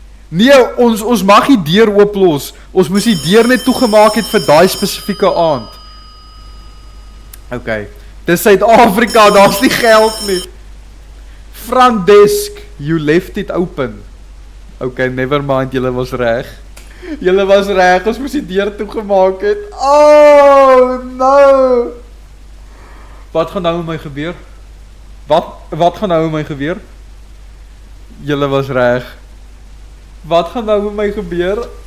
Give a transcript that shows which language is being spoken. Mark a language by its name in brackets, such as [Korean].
[Afrikaans] Nee, ons mag die deur ooplos. Ons moes die deur net toegemaak het vir daai spesifieke aand. OK. Dis Suid-Afrika, daar's nie geld nie. [English] Front desk, you left it open. OK, never mind, [Afrikaans] julle was reg. Ons moes die deur toegemaak het. [English] Oh, no. [Afrikaans] Wat gaan nou met my gebeur? Wat gaan nou met my gebeur? Julle was reg. Wat gaan nou met my gebeur?